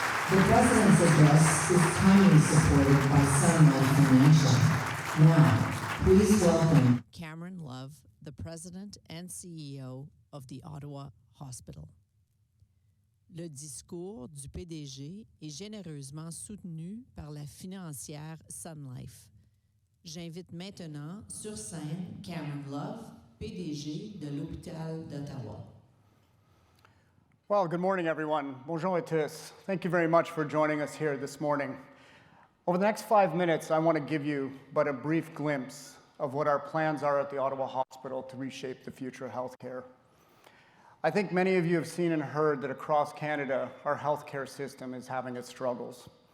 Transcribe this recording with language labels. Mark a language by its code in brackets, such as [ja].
[en] The President's address is kindly supported by Sun Life Financial. Now, please welcome Cameron Love, the President and CEO of the Ottawa Hospital. [fr] Le discours du PDG est généreusement soutenu par la financière Sun Life. J'invite maintenant sur scène Cameron Love, PDG de l'Hôpital d'Ottawa. [en] Well, good morning, everyone. [fr] Bonjour à tous. [en] Thank you very much for joining us here this morning. Over the next 5 minutes, I want to give you but a brief glimpse of what our plans are at the Ottawa Hospital to reshape the future of healthcare. I think many of you have seen and heard that across Canada, our healthcare system is having its struggles.